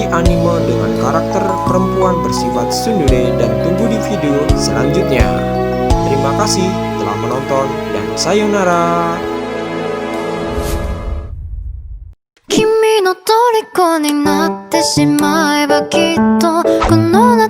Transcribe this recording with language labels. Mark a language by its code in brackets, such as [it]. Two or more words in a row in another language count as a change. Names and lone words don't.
[id] anime dengan karakter perempuan bersifat tsundere dan tunggu di video selanjutnya. Terima kasih telah menonton dan sayonara. [ja] 君の虜になってしまえばきっとこの